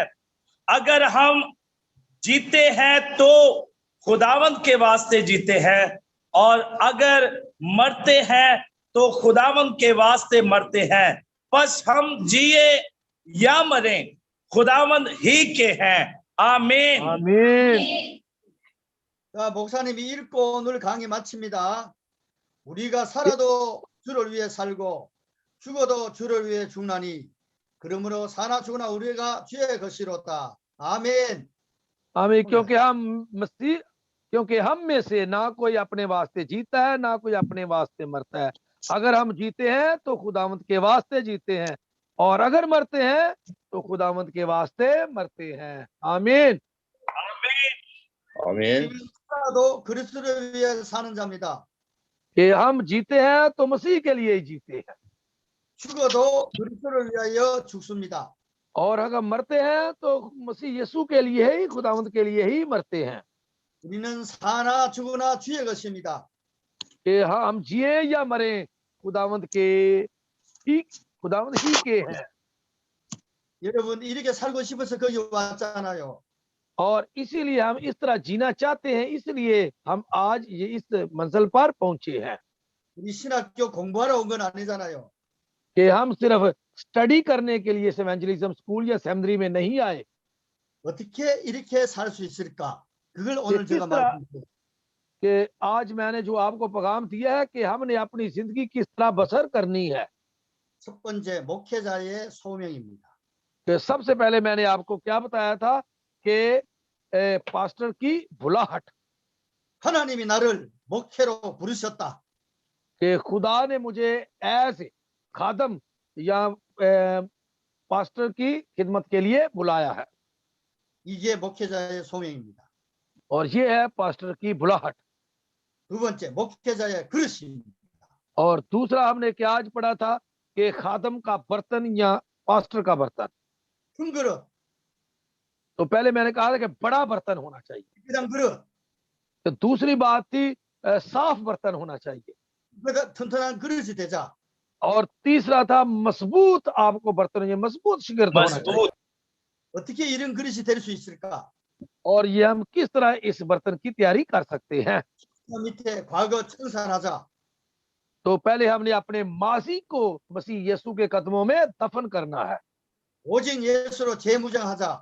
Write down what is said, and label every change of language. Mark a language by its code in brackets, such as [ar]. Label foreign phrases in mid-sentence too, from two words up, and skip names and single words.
[ur] اگر ہم جیتے ہیں تو خداوند کے واسطے جیتے ہیں، اور اگر مرتے ہیں تو خداوند کے واسطے مرتے ہیں. بس ہم جیئے یا مرے خداوند ہی کے ہیں. आमीन। आमीन। [ko] 자, 목사님이 읽고 오늘 강의 마칩니다. 우리가 살아도 주를 위해 살고 죽어도 주를 위해 죽나니 그러므로 사나 죽으나 우리가 주의 것이로다. 아멘. [ur] आमीन। کیونکہ ہم میں سے نہ کوئی اپنے واسطے جیتا ہے، نہ کوئی اپنے واسطے مرتا ہے. اگر ہم جیتے ہیں تو خداوند کے واسطے جیتے ہیں، اور اگر مرتے ہیں تو خداوند کے واسطے مرتے ہیں. आमीन। [ko] 아멘. 살아도 그리스도를 위해 사는 자입니다. [ur] کہ ہم جیتے ہیں تو مسیح کے لیے ہی جیتے ہیں, [ko] 죽어도 그리스도를 위하여 죽습니다. [ur] اور اگر مرتے ہیں تو مسیح یسوع کے لیے ہی، خداوند کے لیے ہی مرتے ہیں. [ko] 우리는 사나 죽으나 주의 것입니다. [ur] کہ ہم جیئے یا مرے خداوند ہی کے ہیں. [ko] 여러분 이렇게 살고 싶어서 거기 왔잖아요. [ur] اور اسی لیے ہم اس طرح جینا چاہتے ہیں، اس لیے ہم آج یہ اس منزل پر پہنچے ہیں. [ko] 우리 신학교 공부하러 온 건 아니잖아요. [ur] کہ ہم صرف سٹڈی کرنے کے لیے [en] evangelism school [ur] یا سیمنری میں نہیں آئے. [ko] 어떻게 이렇게 살 수 있을까? 그걸 오늘 제가 말씀드릴게요. [ur] کہ آج میں نے جو آپ کو پیغام دیا ہے کہ ہم نے اپنی زندگی کس طرح بسر کرنی ہے. [ko] 첫 번째 목회자의 소명입니다. [ur] کہ سب سے پہلے میں نے آپ کو کیا بتایا تھا کہ پاسٹر کی بلاہٹ, [ko] 하나님이 나를 목회로 부르셨다. [ur] کہ خدا نے مجھے ایز خادم یا پاسٹر کی خدمت کے لیے بلایا ہے, [ko] 이게 목회자의 소명입니다. [ur] اور یہ ہے پاسٹر کی بلاہٹ. [ko] 두 번째 목회자의 그릇입니다. [ur] اور دوسرا ہم نے کیا آج پڑھا تھا کہ خادم کا برتن یا پاسٹر کا برتن. [ko] 큰 그릇, [ur] تو پہلے میں نے کہا تھا کہ بڑا برتن ہونا چاہیے, [ko] 그다음 그릇, [ur] تو دوسری بات تھی صاف برتن ہونا چاہیے, [ko] 그다음 튼튼한 그릇이 되자. [ur] اور تیسرا تھا مضبوط، آپ کو برتن، یہ مضبوط شاگرد ہونا چاہیے. मजबूत। [ko] 어떻게 이런 그릇이 될 수 있을까? [ur] اور یہ ہم کس طرح اس برتن کی تیاری کر سکتے ہیں. [ko] 밑에 과거 청산하자. [ur] تو پہلے ہم نے اپنے ماضی کو مسیح یسوع کے قدموں میں دفن کرنا ہے, [ko] 오직 예수로 재무장하자.